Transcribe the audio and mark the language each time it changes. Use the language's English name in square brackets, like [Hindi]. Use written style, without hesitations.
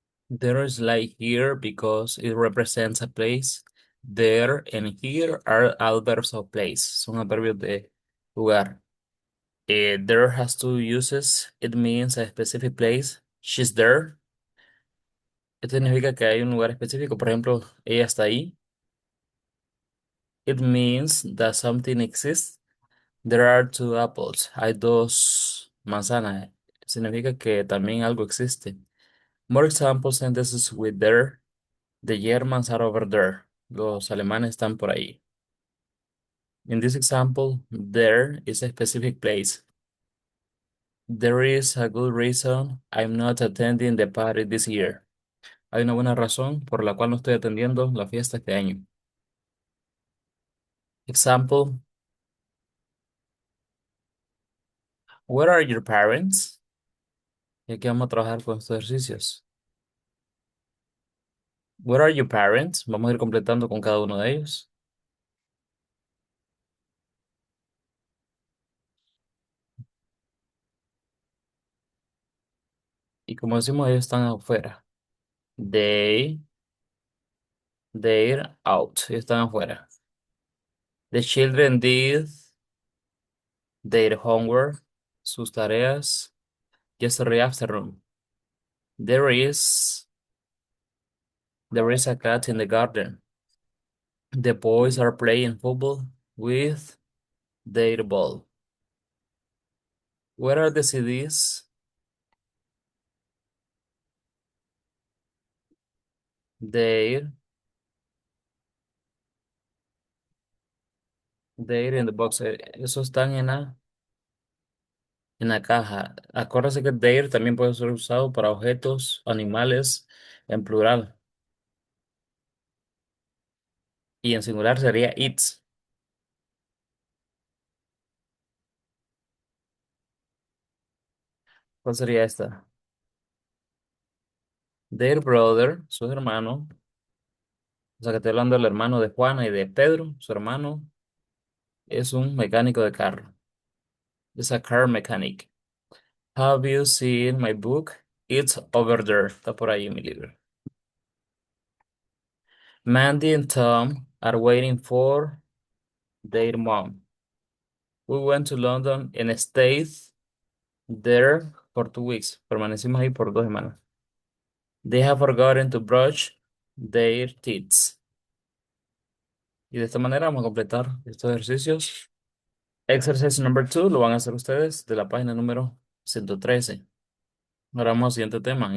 [English] There is like here because it represents a place. There and here are adverbs of place. [Spanish] Son adverbios de lugar. [English] There has two uses. It means a specific place. She's there. [Spanish] Esto significa que hay un lugar específico. Por ejemplo, ella está ahí. [English] It means that something exists. There are two apples. [Spanish] Hay dos manzanas. Significa que también algo existe. [English] More example sentences with there. The Germans are over there. [Spanish] Los alemanes están por ahí. [English] In this example, there is a specific place. There is a good reason I'm not attending the party this year. [Spanish] Hay una buena razón por la cual no estoy atendiendo la fiesta este año. [English] Example, where are your parents? [Spanish] Y aquí vamos a trabajar con estos ejercicios. [English] Where are your parents? [Spanish] Vamos a ir completando con cada uno de ellos. Y como decimos, ellos están afuera. [English] They, they're out. [Spanish] Ellos están afuera. [English] The children did their homework, [Spanish] sus tareas, [English] yesterday afternoon. There is, there is a cat in the garden. The boys are playing football with their ball. Where are the CDs? They're, they're in the box. [Spanish] Esos están en la caja. Acuérdense que there también puede ser usado para objetos, animales, en plural. Y en singular sería its. ¿Cuál sería esta? Their brother, su hermano. O sea que estoy hablando del hermano de Juana y de Pedro, su hermano, es un mecánico de carro. [English] Es a car mechanic. Have you seen my book? It's over there. [Spanish] Está por ahí en mi libro. [English] Mandy and Tom are waiting for their mom. We went to London and stayed there for 2 weeks. [Spanish] Permanecimos ahí por 2 semanas. [English] They have forgotten to brush their teeth. [Spanish] Y de esta manera vamos a completar estos ejercicios. [English] Exercise number 2 [Spanish] lo van a hacer ustedes de la página número 113. Ahora vamos al siguiente tema.